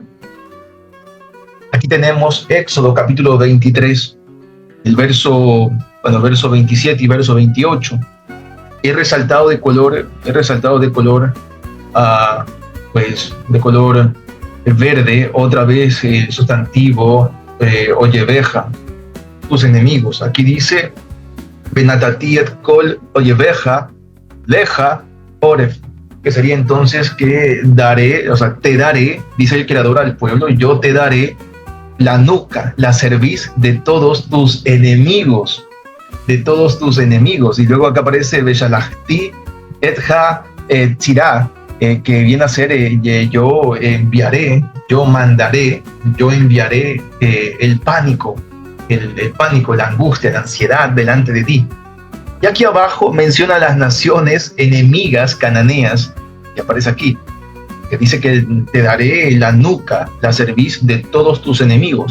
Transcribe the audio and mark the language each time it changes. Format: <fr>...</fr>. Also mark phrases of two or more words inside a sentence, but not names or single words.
<es>Aquí tenemos Éxodo capítulo 23, el verso 27 y verso 28. He resaltado de color, pues de color verde, otra vez el sustantivo oyeveja, tus enemigos. Aquí dice</es> <he>ונתתי את כל איביך אליך ערף,</he> <es>que sería entonces que daré, o sea, te daré, dice el creador al pueblo, yo te daré la nuca, la cerviz de todos tus enemigos, y luego acá aparece</es> <he>ושלחתי את הצרעה,</he> <es>que viene a ser yo enviaré, yo mandaré, yo enviaré el pánico, la angustia, la ansiedad delante de ti. Y aquí abajo menciona las naciones enemigas cananeas, que aparece aquí, que dice que te daré la nuca, la cerviz de todos tus enemigos.</es>